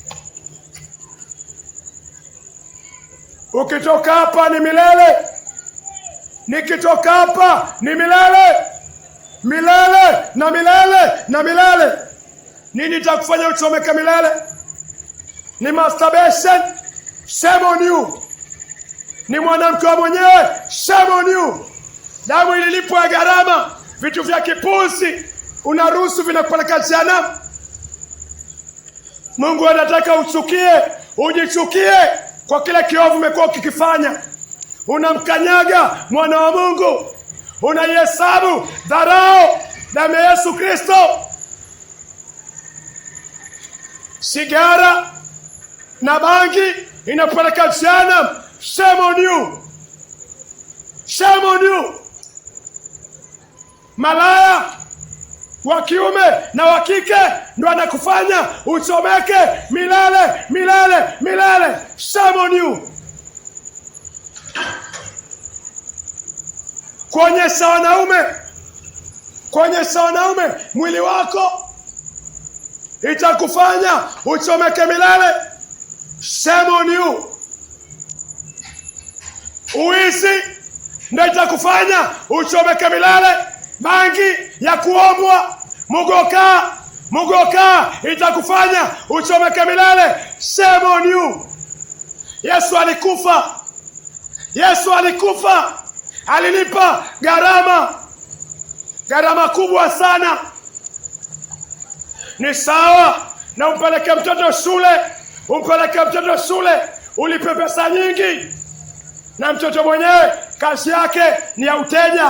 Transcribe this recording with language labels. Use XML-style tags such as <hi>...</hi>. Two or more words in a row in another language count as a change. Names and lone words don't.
<sw>Ukitoka hapa ni milele. Nikitoka hapa ni milele. Milele na milele na milele. Nini itakufanya uchomeke milele? Ni masturbation.</sw> <en>Shame on you.</en> <sw>Ni mwanamke wa mwenyewe.</sw> <en>Shame on you.</en> <sw>Damu ililipwa ya gharama. Vitu vya kipuzi unaruhusu vinakupeleka jehanamu. Mungu anataka uchukie, ujichukie kwa kile kiovu umekuwa ukikifanya. Unamkanyaga mwana wa Mungu. Unaihesabu dharau damu ya Yesu Kristo. Sigara na bangi inapeleka jehanamu.</sw> <en>Shame on you. Shame on you.</en> <sw>Malaya wa kiume na wa kike ndio anakufanya uchomeke milele milele milele.</sw> <en>Shame on you.</en> <sw>Kuonyesha wanaume mwili wako itakufanya uchomeke milele.</sw> <en>Shame on you.</en> <sw>Uizi ndio itakufanya uchomeke milele. Bangi ya kuombwa, mugoka itakufanya uchomeke milele.</sw> <en>Shame on you.</en> <sw>Yesu alikufa. Alilipa gharama kubwa sana. Ni sawa na umpeleke mtoto shule, ulipe pesa nyingi, na mtoto mwenyewe kazi yake ni ya uteja.</sw>